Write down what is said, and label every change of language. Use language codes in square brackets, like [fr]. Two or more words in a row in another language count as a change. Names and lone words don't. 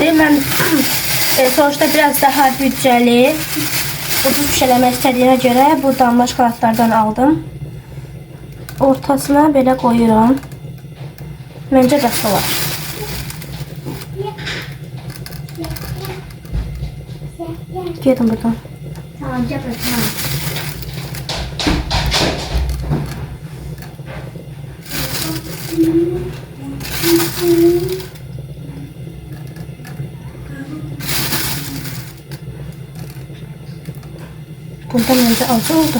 [az] Mən sonuçta biraz daha büdcəli ucuz bir şey eləmək istədiyinə görə bu damla şokoladlardan aldım. Ortasına belə qoyuram. Məncə bəs olar. Gedin buradan. [tr] Tamam, yapın, tamam. Bundan önce az oldu.